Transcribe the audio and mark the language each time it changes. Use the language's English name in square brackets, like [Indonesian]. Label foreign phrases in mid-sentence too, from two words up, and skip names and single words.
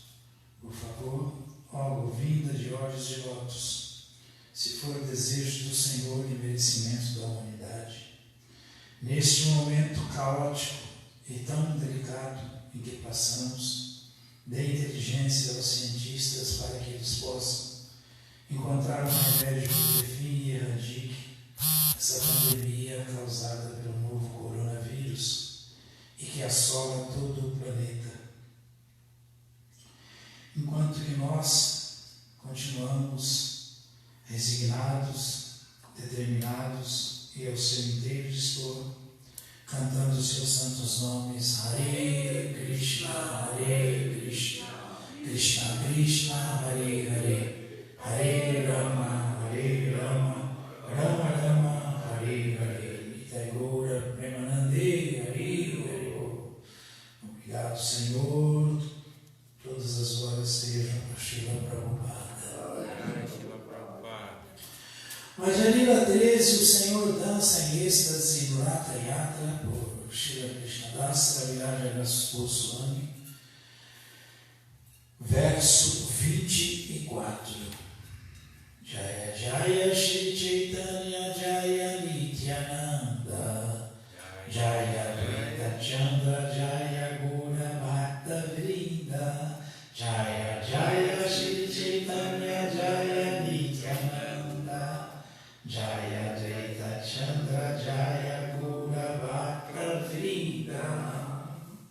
[Portuguese] Por favor, ó Govinda de olhos de lótus, se for o desejo do Senhor e merecimento da humanidade, neste momento caótico e tão delicado em que passamos, dê inteligência aos cientistas para que eles possam encontrar um remédio que define e erradique essa pandemia causada pelo novo coronavírus e que assola todo o planeta. Enquanto que nós continuamos resignados, determinados e ao seu inteiro dispor, cantando os seus santos nomes, [Sanskrit] Hare Krishna, Krishna Krishna, Hare Hare, Hare Rama, Rama Rama, Hare Hare, Nitai Gaura Premanande, Hare Hare. [Portuguese] Obrigado, Senhor. Todas as glórias sejam para Srila Prabhupada. Madhya-lila 13, o Senhor dança em êxtase no Ratha Yatra por Srila Krishnadas Kaviraja Goswami, verso 24. [Sanskrit] Jaya Jaya Shri Chaitanya Jaya Nityananda Jaya Advaita Chandra Jaya Gura Bhakta Vrinda Jaya Jaya Shri Chaitanya Jaya Nityananda Jaya Advaita Chandra Jaya Gura Bhakta Vrinda.